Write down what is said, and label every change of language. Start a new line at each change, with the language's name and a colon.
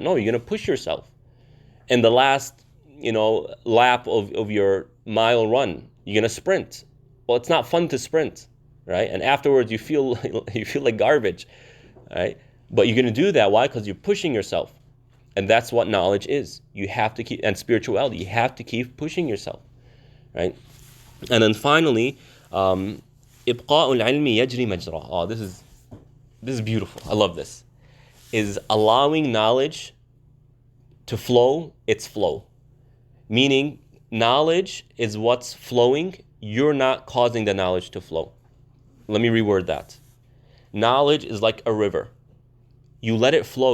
English: No, you're going to push yourself. In the last, lap of your mile run, you're going to sprint. Well, it's not fun to sprint, right? And afterwards, you feel like garbage, right? But you're going to do that. Why? Because you're pushing yourself. And that's what knowledge is. You have to keep, and spirituality, you have to keep pushing yourself, right? And then finally,
Arabic: إبقاء العلم يجري مجراه.
English: Oh, this is beautiful. I love this. Is allowing knowledge to flow its flow. Meaning, knowledge is what's flowing. You're not causing the knowledge to flow. Let me reword that. Knowledge is like a river. You let it flow.